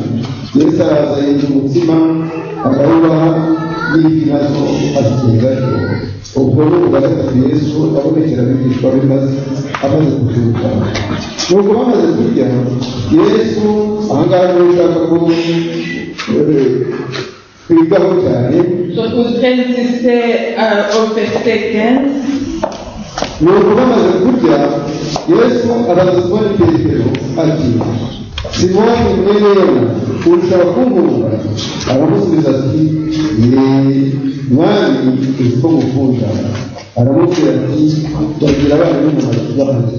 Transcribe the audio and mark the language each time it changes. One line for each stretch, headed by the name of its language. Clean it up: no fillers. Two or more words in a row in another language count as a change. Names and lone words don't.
Kinyarwanda: Yesu araza yenza umutsima arawubaha, n'ifi nazo azigendaho. Ubwo ni ubwa gatatu Yesu abonekera abigishwa be amaze kubyuka. Nuko bamaze kurya, Yesu ahangaha niho ushaka ko twigaho cyane.
French: Je voudrais insister au verset 15.
Kinyarwanda: Nuko bamaze kurya, Yesu abaza Simoni Petero ati Simoni mwene Yona, urashaka kunkunda? Aramusubiza ati mwami uzi ko ngukunda. Aramubwira ati bagira abana n'umuntu bahanze.